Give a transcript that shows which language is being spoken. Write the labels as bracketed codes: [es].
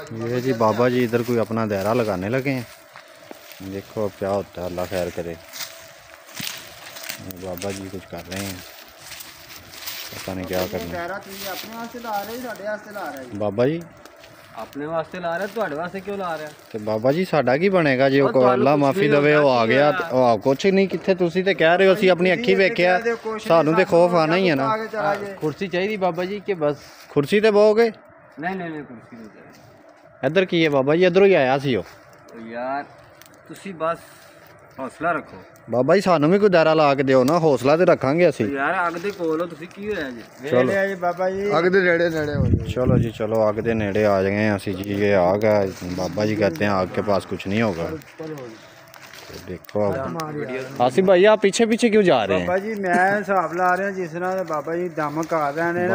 [hi] ये जी बाबा जी इधर कोई अपना दायरा लगाने लगे हैं। देखो अब क्या होता है, अल्लाह खैर करे। बाबा जी कुछ कर रहे हैं, पता नहीं क्या करना। दायरा तुम अपने वास्ते ला रहे हो, साढ़े वास्ते ला रहे हो? बाबा जी अपने वास्ते ला रहे, ਤੁਹਾਡੇ वास्ते क्यों ला रहे? [pa] ਤੇ ਬਾਬਾ ਜੀ ਸਾਡਾ ਕੀ ਬਣੇਗਾ ਜੇ ਉਹ ਅੱਲਾ ਮਾਫੀ ਦੇਵੇ ਉਹ ਆ ਗਿਆ ਤੇ ਉਹ ਕੁਛ ਨਹੀਂ। ਕਿੱਥੇ ਤੁਸੀਂ ਤੇ ਕਹਿ ਰਹੇ ਹੋ ਅਸੀਂ ਆਪਣੀ ਅੱਖੀ ਵੇਖਿਆ, ਸਾਨੂੰ ਤੇ ਖੌਫ ਆਣਾ ਹੀ ਹੈ ਨਾ। [hi] आगे चला जाए। कुर्सी चाहिए बाबा जी के बस। [pa] ਕੁਰਸੀ ਤੇ ਬਹੋਗੇ? [hi] नहीं नहीं नहीं कुर्सी नहीं चाहिए। [pa] ਇੱਧਰ ਕੀ ਹੈ ਬਾਬਾ ਜੀ? ਇੱਧਰੋਂ ਹੀ ਆਇਆ ਸੀ ਉਹ। तो यार तुसी बस हौसला रखो ਬਾਬਾ ਜੀ ਸਾਨੂੰ ਵੀ ਕੋਈ ਦਾਇਰਾ ਲਾ ਕੇ ਦਿਓ ਨਾ, ਹੌਸਲਾ ਤੇ ਰੱਖਾਂਗੇ ਅਸੀਂ। यार अग दे कोल हो तुसी की होया जी? [hi] चलो। ले आइए बाबा जी। [pa] आग दे नेड़े नेड़े हो जाए। [hi] चलो जी चलो, आग के नेड़े आ गए हैं ਅਸੀਂ जी। ये आग है, बाबा जी कहते हैं आग के पास कुछ नहीं होगा। तो देखो आप आसिफ भाई आप पीछे पीछे क्यों जा रहे हैं? बाबा जी मैं हिसाब ला रहे हैं जिस तरह बाबा जी दम कर रहे हैं ना।